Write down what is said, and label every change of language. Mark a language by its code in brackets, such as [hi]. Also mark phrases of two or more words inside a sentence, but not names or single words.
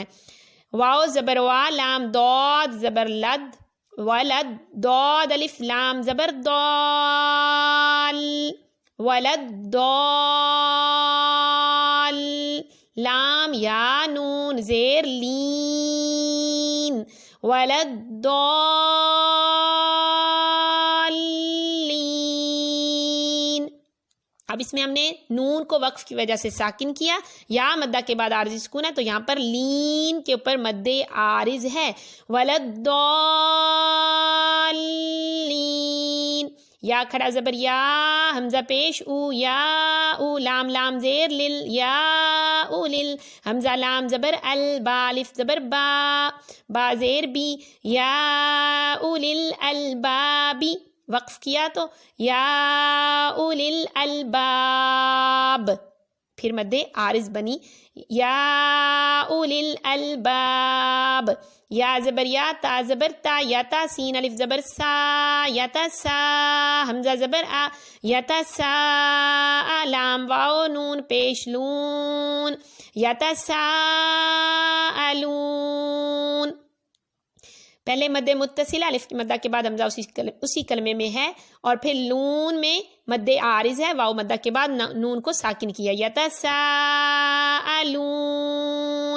[ur] واو زبر وا، لام ضاد زبر لد، ولد، ضاد الف لام زبر ضال، [ar] ولد ضال، [ur] لام یا نون زیر لین، [ar] ولد ضالین۔ [ur] اب اس میں ہم نے نون کو وقف کی وجہ سے ساکن کیا، یا مدہ کے بعد عارضی سکون ہے تو یہاں پر لین کے اوپر مد عارض ہے، [ar] ولد ضالین۔ [ur] یا کھڑا زبر یا، حمزہ پیش او، یا او، لام لام زیر لل، یا او لل، حمزہ لام زبر ال، با الف زبر با، با زیر بی، [ar] یا اولی الالباب، [ur] وقف کیا تو [ar] یا اولی الالباب، [ur] پھر مد عارض بنی [ar] یا اولی الالباب۔ [ur] یا زبر یا، تا زبر تا، یا تا سین الف زبر سا، یا تا سا، حمزہ زبر آ، یا تا سا، لام واو نون پیش لون، [ar] یا تا سا الون۔ [ur] پہلے مد متصل الف کی مدہ کے بعد حمزہ اسی کلمے میں ہے، اور پھر لون میں مد عارض ہے، واو مدہ کے بعد نون کو ساکن کیا، [ar] یا تا سا الون۔